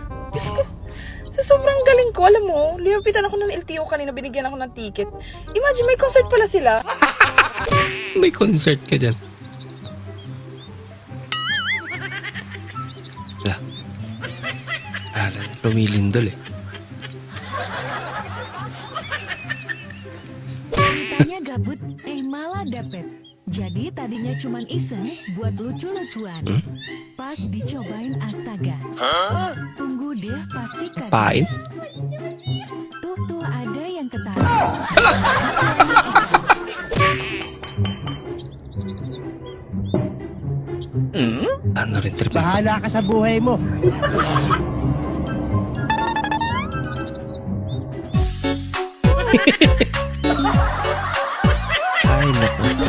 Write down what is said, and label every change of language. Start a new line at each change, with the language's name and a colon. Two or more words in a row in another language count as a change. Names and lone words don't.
Filipino: Diyos ko, sa sobrang galing ko, alam mo, limapitan ako ng LTO kanina, binigyan ako ng ticket. Imagine, may concert pala sila. May concert ka dyan. Wala. Lumilindol eh.
Indonesian: Tanya gabut, malah dapet. Jadi tadinya cuman iseng buat lucu-lucuan. Pas dicobain astaga. Tunggu deh pasti kaget. Pain? Tuh ada yang ketawa.
Filipino: Ano rin trip nito? Bahala ka sa buhay mo. Ay, naku.